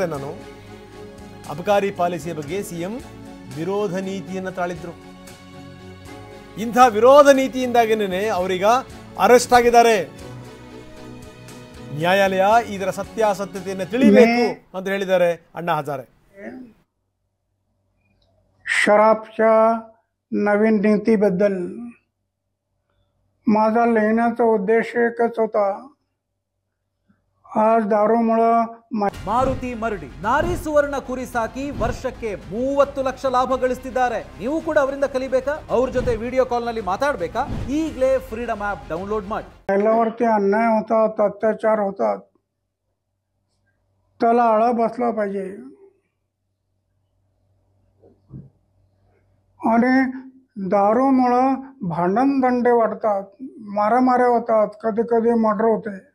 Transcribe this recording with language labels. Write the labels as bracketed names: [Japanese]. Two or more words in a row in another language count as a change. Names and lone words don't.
[Kannada] ನಾನು ಅಬಕಾರಿ ಪಾಲಿಸಿಯ ಬಗ್ಗೆ ಸಿಎಂ ವಿರೋಧ ನೀತಿಯನ್ನು ತಾಳಿದ್ರು. ಇಂಥ ವಿರೋಧ ನೀತಿಯಿಂದಾಗೇನೆ ಅವರೀಗ ಅರೆಸ್ಟ್ ಆಗಿದ್ದಾರೆ. ನ್ಯಾಯಾಲಯ ಇದರ ಸತ್ಯಾಸತ್ಯತೆಯನ್ನು ತಿಳಿಬೇಕು ಅಂತ ಹೇಳಿದ್ದಾರೆ ಅಣ್ಣಾ हजारे. [Marathi] शराबच्या नवीन नीतीबद्दल माझा लिहिण्याचा उद्देश एकच होता. आज दारूमुळे [Kannada] ಮಾರುತಿ ಮರಡಿ ನಾರಿ ಸುವರ್ಣ ಕುರಿ ಸಾಕಿ ವರ್ಷಕ್ಕೆ 30 ಲಕ್ಷ ಲಾಭ ಗಳಿಸ್ತಿದ್ದಾರೆ. ನೀವು ಕೂಡ ಅವರಿಂದ ಕಲಿಬೇಕಾ? ಅವ್ರ ಜೊತೆ [English] video call [Kannada] ನಲ್ಲಿ ಮಾತಾಡಬೇಕಾ? ಈಗಲೇ [English] Freedom app download [Kannada] ಮಾಡಿ. [Marathi] महिलावरती अन्याय होतात, अत्याचार होतात, त्याला आळा बसला पाहिजे. आणि दारूमुळे भांडण दंडे वाढतात, मारामाऱ्या होतात, कधी कधी मर्डर होते.